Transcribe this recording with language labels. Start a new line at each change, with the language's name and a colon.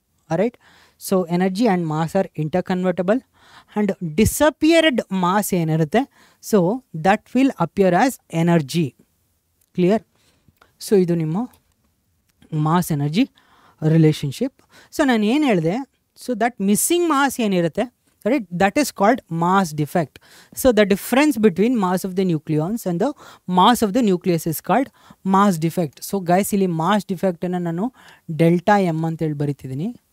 English: right, so energy and mass are interconvertible and disappeared mass
Kannada: ಏನಿರುತ್ತೆ
English: So that will appear as energy. Clear?
Kannada: So ಇದು ನಿಮ್ಮ mass energy relationship. So ನಾನು ಏನು ಹೇಳಿದೆ,
English: So that missing mass ಏನಿರುತ್ತೆ right, that is called mass defect. So the difference between mass of the nucleons and the mass of the nucleus is called mass defect.
Kannada: So guys ಇಲ್ಲಿ mass defect ಅನ್ನು ನಾನು delta m ಅಂತ ಹೇಳಿ ಬರೀತಿದ್ದೀನಿ.